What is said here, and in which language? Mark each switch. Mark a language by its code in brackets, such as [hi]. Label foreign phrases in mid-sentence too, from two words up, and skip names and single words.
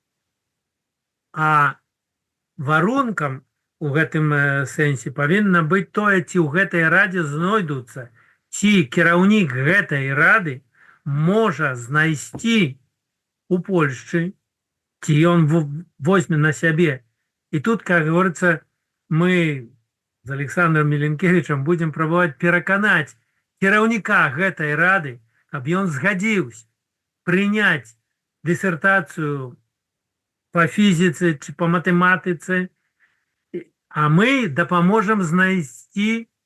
[be] А варункам у гэтым сэнсе павінна быць тое, ці ў гэтай радзе знойдуцца, ці кіраўнік гэтай рады можа знайсці у Польшчы, ці ён возьме на сябе. І тут, [ru] как говорится, [be] мы з Александром Меленкевичем [ru] будем пробовать [be] пераканаць кіраўніка гэтай рады, каб ён згадзіўся прыняць дысертацыю по фізіцы ці по матэматыцы, а мы дапаможам знайсці